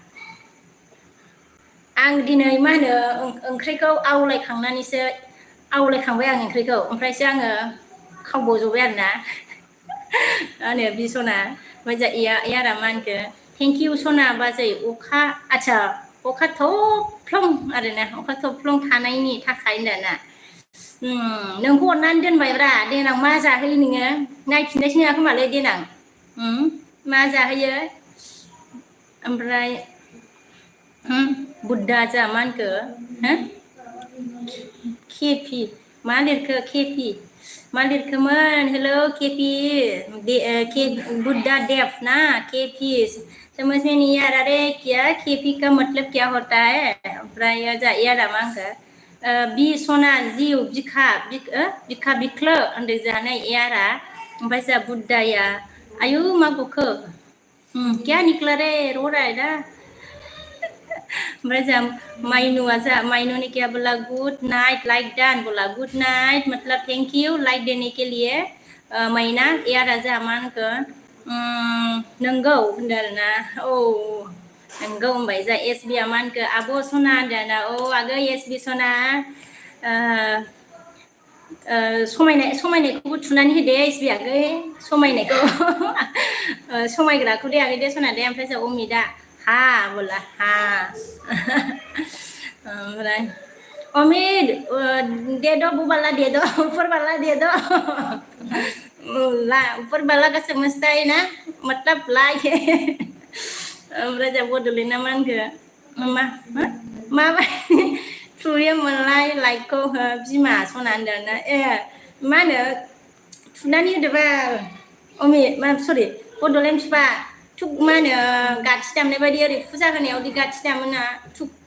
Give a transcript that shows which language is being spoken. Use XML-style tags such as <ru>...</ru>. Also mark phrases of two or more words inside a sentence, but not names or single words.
<brx>आं दिनै मा होनो ओंख्रिखौ आवलायखांबाय आं ओंख्रिखौ ओमफ्रायसो आङो खावबावजोब्बाय आरोना मा होनो बि सना ओमफ्राय जा इयारा मा होनखो</brx> <en>thank you</en> <brx>सना बाजै अखा आच्छा अखा थफ्लं आरोना अखा थफ्लं थानायनि थाखाय होनदोंना नोंखौ अननानै दोनबायब्रा देनां मा जाहोयो नोङो नायफिननायसो नङा खोमालै देनां मा जाहोयो ओमफ्राय बुद्धा जा मा होनखो केपि मा लिरखो केपि मा लिरखोमोन हेलौ केपि बुद्धा देव ना केपि</brx> <hi>समझ में नहीं आ रहा रे क्या केपी का मतलब क्या होता है</hi> <brx>ओमफ्राय जा इयारा मा होनखो बि सना जिउ बिखा बिख्लो होनदों जानाय इयारा ओमफ्राय जा बुद्धाया आयु मा गखो</brx> <hi>क्या निकला रे रो रहा है ना</hi> <brx>ओमफ्राय जा माइनू</brx> <hi>ने क्या बोला</hi> <en>good night</en> <brx>लाइक डान</brx> <hi>बोला</hi> <en>good night</en> <hi>मतलब</hi> <en>thank you</en> <hi>लाइक देने के लिए</hi> <brx>मैना यारा जा मा होनखो नंगौ होनदों आरोना औ नंगौ होनबाय जा एस बिया मा होनखो आब' सना होनदों आरोना औ आगै एस बि सना समायनायखौबो थुनानै होदे एस बि आगै समायनायखौ समायग्राखौ दे आगै दे सना दे ओमफ्राय जा अमिता हाँ बोला हाँ ओमफ्राय अमित</brx> <hi>दे दो वो वाला दे दो</hi> <brx>ऊपर वाला दे दो</brx> <hi>ला ऊपर वाला का समझता है ना मतलब लाइक है</hi> <brx>ओमफ्राय जा बड'लेण्डना मा होनखो माबायदि थुयोमोनलाय लाइकखौ बिमा सना होनदों ना ए मा होनो थुनानै होदो बाल अमित मा सरि बड'लेण्ड फिफा थुक मा होनो गाथि दामनाय बायदि ओरै फुजा होनायावदि गाथि दामोना थुक</brx>